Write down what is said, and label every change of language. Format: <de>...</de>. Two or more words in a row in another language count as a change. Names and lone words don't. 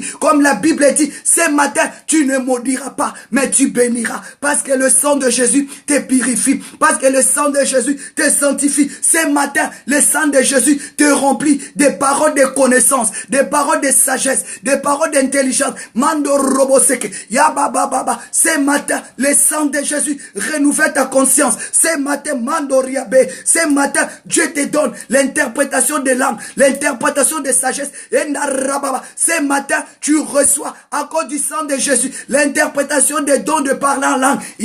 <fr>Comme la Bible dit, ce matin tu ne maudiras pas, mais tu béniras. Parce que le sang de Jésus te purifie. Parce que le sang de Jésus te sanctifie. Ce matin, le sang de Jésus te remplit des paroles de connaissance, des paroles de sagesse, des paroles d'intelligence. Mando roboseke, yababa baba. Ce matin, le sang de Jésus renouvelle ta conscience. Ce matin, mando riabe. Ce matin, Dieu te donne l'interprétation des langues, l'interprétation de sagesse. Ce matin, tu reçois à cause du sang de Jésus l'interprétation des dons de parler en langue.</fr>